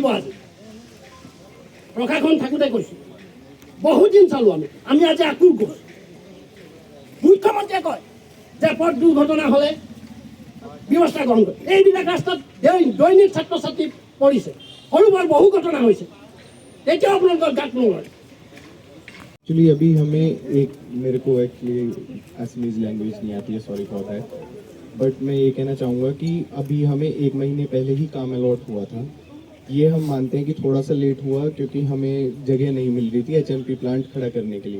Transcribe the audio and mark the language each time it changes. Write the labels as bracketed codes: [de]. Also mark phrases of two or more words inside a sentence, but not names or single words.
[as] আজি প্ৰশাসন থাকোঁতে কৈছোঁ, বহুত দিন চালোঁ আমি আজি আকৌ গৈছোঁ। মুখ্যমন্ত্ৰীয়ে কয় যে পথ দুৰ্ঘটনা হ'লে ব্যৱস্থা গ্ৰহণ কৰে। এইবিলাক ৰাস্তাত দৈনিক ছাত্ৰ ছাত্ৰী পৰিছে, সৰু বৰ বহু ঘটনা হৈছে, তেতিয়াও আপোনালোকৰ গাত নলয়। [hi] एक्चुअली अभी हमें मेरे को एक्चुअली [en] Assamese language [hi] नहीं आती है, [en] sorry for that, [hi] बट मैं ये कहना चाहूँगा कि अभी हमें 1 महीने पहले ही काम अलॉट हुआ था। ये हम मानते हैं कि थोड़ा सा लेट हुआ क्योंकि हमें जगह नहीं मिल रही थी HMP प्लांट खड़ा करने के लिए।